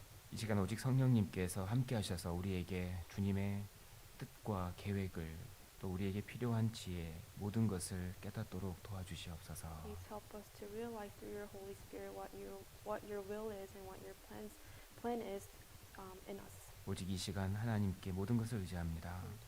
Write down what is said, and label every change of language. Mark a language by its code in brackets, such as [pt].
[ko] 이 시간 오직 성령님께서 함께 하셔서 우리에게 주님의 뜻과 계획을 또 우리에게 필요한 지혜 모든 것을 깨닫도록 도와주시옵소서. [en] Please help us to realize through your Holy Spirit what your will is and what your plan is in us. [ko] 오직 이 시간 하나님께 모든 것을 의지합니다.